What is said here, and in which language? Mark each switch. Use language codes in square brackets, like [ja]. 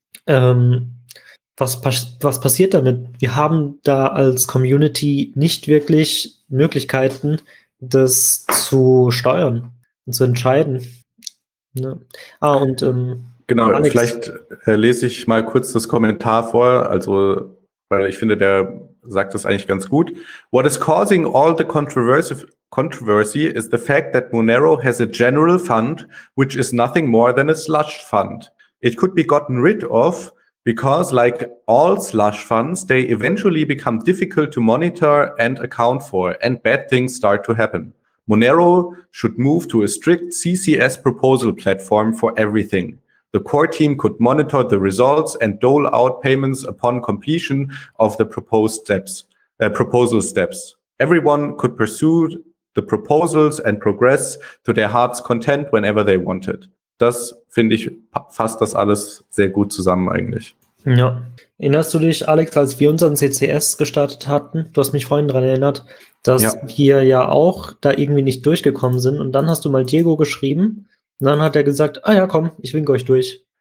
[de] Was passiert damit? Wir haben da als Community nicht wirklich Möglichkeiten, das zu steuern und zu entscheiden. Ne? Ah, und genau, Alex, vielleicht lese ich mal kurz das Kommentar vor, also weil ich finde, der sagt das eigentlich ganz gut. [en] What is causing all the controversy is the fact that Monero has a general fund, which is nothing more than a slush fund. It could be gotten rid of because, like all slush funds, they eventually become difficult to monitor and account for, and bad things start to happen. Monero should move to a strict CCS proposal platform for everything. The core team could monitor the results and dole out payments upon completion of the proposal steps. Everyone could pursue the proposals and progress to their heart's content whenever they wanted. [de] Das, finde ich, fasst das alles sehr gut zusammen eigentlich. Ja. Erinnerst du dich, Alex, als wir unseren CCS gestartet hatten, du hast mich vorhin daran erinnert, dass wir ja auch da irgendwie nicht durchgekommen sind und dann hast du mal Diego geschrieben. Und dann hat er gesagt, ah ja, komm, ich winke euch durch.